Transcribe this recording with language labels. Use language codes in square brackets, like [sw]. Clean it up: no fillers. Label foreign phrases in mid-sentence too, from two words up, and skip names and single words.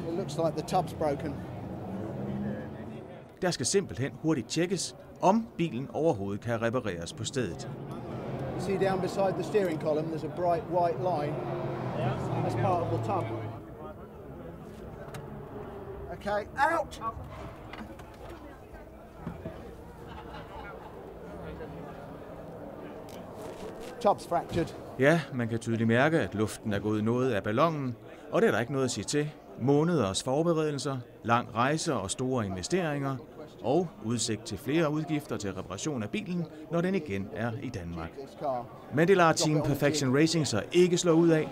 [da] Der skal simpelthen hurtigt tjekkes, om bilen overhovedet kan repareres på stedet. [en] See down beside the steering column, there's a bright white line. That's part of the tub. Okay, out! Tub's fractured. [da] Ja, man kan tydeligt mærke, at luften er gået noget af ballonen, og det er der ikke noget at sige til. Måneders forberedelser, lang rejse og store investeringer, og udsigt til flere udgifter til reparation af bilen, når den igen er i Danmark. Men det lader Team Perfection Racing så ikke slå ud af.